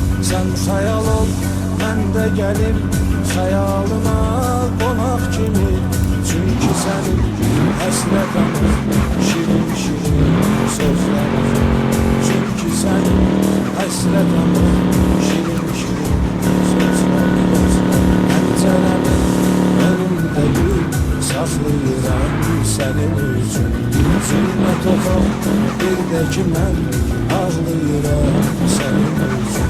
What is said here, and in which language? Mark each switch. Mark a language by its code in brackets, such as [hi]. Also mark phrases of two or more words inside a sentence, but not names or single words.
[tr] Sen hayal ol, ben de gelim hayalıma konak kimi. [az] Çünkü senin həsrətanın şirin şirin sözlərin. Çünkü senin həsrətanın şirin şirin sözlərin. Pəncərəmin önündə gül saxlayıram sənin üçün. Zülmət oxum, bir də ki mən ağlayıram sənin üçün.